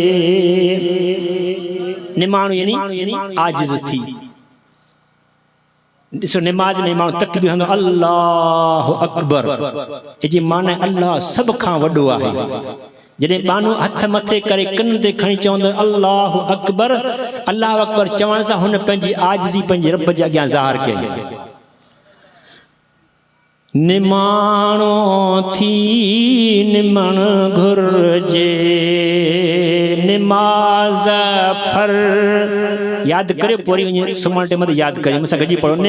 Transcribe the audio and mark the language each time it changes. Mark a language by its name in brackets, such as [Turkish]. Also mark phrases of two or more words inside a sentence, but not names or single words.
[Sindhi] निमाणो यानी आजिज़ थी। ॾिसो निमाज़ में माण्हू तकबीर हूंदो [Arabic] الله أكبر, [Sindhi] जी माना अल्लाह सभ खां वॾो आहे। जॾहिं माण्हू हथ मथे करे कन ते खणी चवंदो [Arabic] الله أكبر, الله أكبر [Sindhi] चवण सां हुन पंहिंजी आजिज़ी पंहिंजे रब जे अॻियां ज़ाहिर कई। निमाणो थी निमण घुर्जे, निमाज़ फर याद करे पूरी वञे सुम्हण टाइम ते याद करे मूंसां गॾिजी पढ़ो।